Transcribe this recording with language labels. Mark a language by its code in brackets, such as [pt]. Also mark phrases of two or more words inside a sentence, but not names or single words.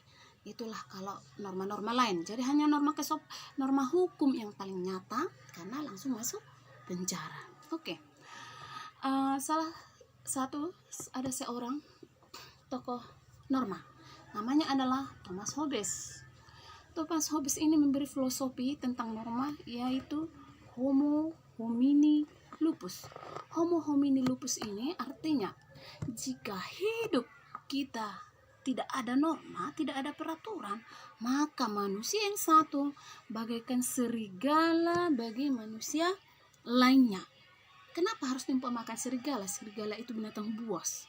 [id] Itulah kalau norma-norma lain. Jadi hanya norma hukum yang paling nyata, karena langsung masuk penjara. Oke. Salah satu ada seorang tokoh norma, namanya adalah Thomas Hobbes. Thomas Hobbes ini memberi filosofi tentang norma, yaitu [la] homo homini lupus. Homo homini lupus [id] ini artinya jika hidup kita tidak ada norma, tidak ada peraturan, maka manusia yang satu bagaikan serigala bagi manusia lainnya. Kenapa harus makan serigala? Serigala itu binatang buas.